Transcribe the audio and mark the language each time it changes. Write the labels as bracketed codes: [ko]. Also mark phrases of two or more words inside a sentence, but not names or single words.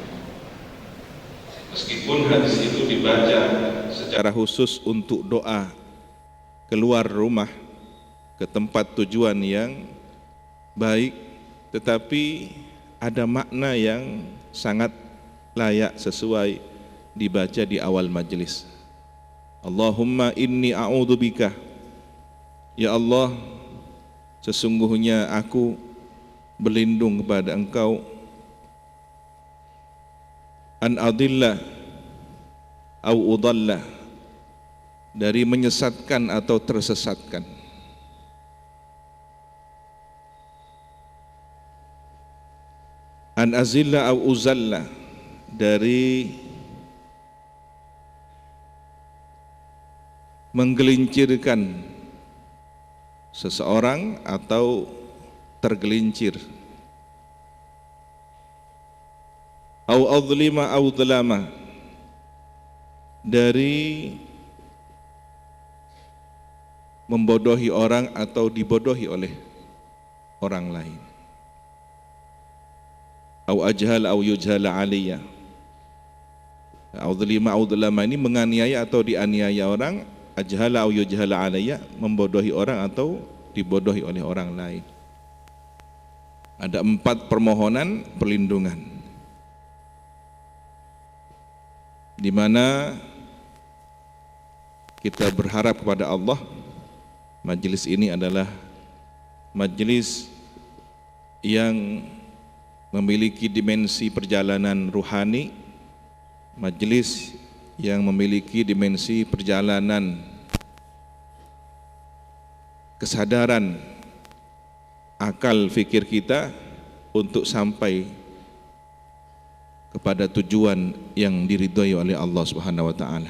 [id] Meskipun hadis itu dibaca secara khusus untuk doa keluar rumah ke tempat tujuan yang baik, tetapi ada makna yang sangat layak sesuai dibaca di awal majelis. [ar] اللهم إني أعوذ بك, [id] ya Allah, sesungguhnya aku berlindung kepada Engkau, [ar] أن أضل أو أضل, [id] dari menyesatkan atau tersesatkan. [ar] أن أزل أو أزل, [id] dari menggelincirkan seseorang atau tergelincir. [ar] أو أظلم أو أظلم, [id] dari membodohi orang atau dibodohi oleh orang lain. [ar] أو أجهل أو يجهل علي أو أظلم أو أظلم [id] ini menganiaya atau dianiaya orang, [ar] أجهل أو يجهل علي [id] membodohi orang atau dibodohi oleh orang lain. Ada 4 permohonan perlindungan, di mana kita berharap kepada Allah. Majelis ini adalah majelis yang memiliki dimensi perjalanan ruhani, majelis yang memiliki dimensi perjalanan kesadaran akal fikir kita untuk sampai kepada tujuan yang diridhoi oleh Allah [ar] سبحانه وتعالى.